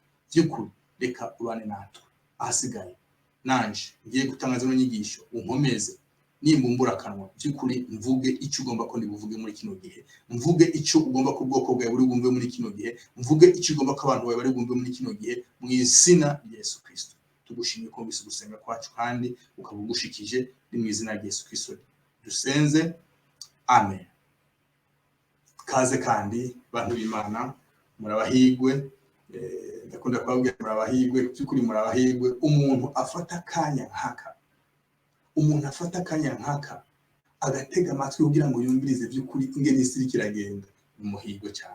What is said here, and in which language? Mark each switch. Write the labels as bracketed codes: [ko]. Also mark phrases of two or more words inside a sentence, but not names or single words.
[rn] By'ukuri reka ubane natwe, ahasigaye nanje ngiye gutangaza no nyigisho unkomeze, nimbumbura akanwa by'ukuri mvuge icyo ugomba ko ndibuvuge muri kino gihe, mvuge icyo ugomba ku bwoko bwawe buri bumve muri kino gihe, mvuge icyo ugomba ko abantu bawe bari bumve muri kino gihe mu izina rya Yesu Kristo. Tugushimiye ko mbise gusenga kwacu kandi ukabugushikije, ni mu izina rya Yesu Kristo dusenze, amen. Kaze kandi bantu b'Imana, murabahigwe, ndakunda kubabwira murabahigwe, by'ukuri murabahigwe. Umuntu afata akanya nkaka agatega amatwi kugira ngo yumvirize by'ukuri ingene isi kiragenda, umuhigo cyane.